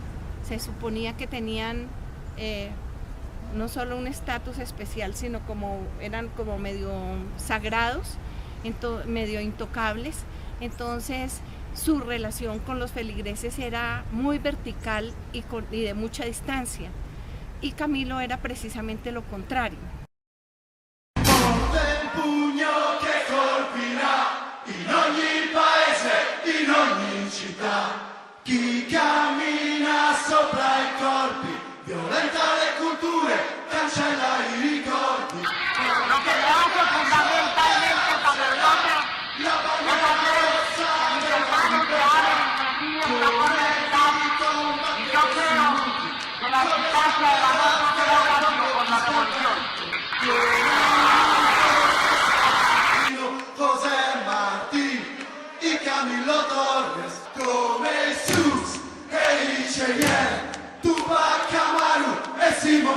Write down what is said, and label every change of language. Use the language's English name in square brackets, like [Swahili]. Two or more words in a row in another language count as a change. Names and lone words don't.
[Spanish] Se suponía que tenían no solo un estatus especial, sino eran como medio sagrados, medio intocables. Entonces su relación con los feligreses era muy vertical y de mucha distancia, y Camilo era precisamente lo contrario. [Italian] In ogni paese, in ogni città, chi cammina sopra i corpi, violenta le culture, cancella i ricordi. [Spanish] Lo que se hace fundamentalmente para el hombre es hacer mis hermanos que abren el sentido de la comunidad, y yo creo que la distancia de la norma se logra solo con la revolución. Camilo Torres, [Italian] come Jesús, e Cheyenne, Tupac Amaru e Simón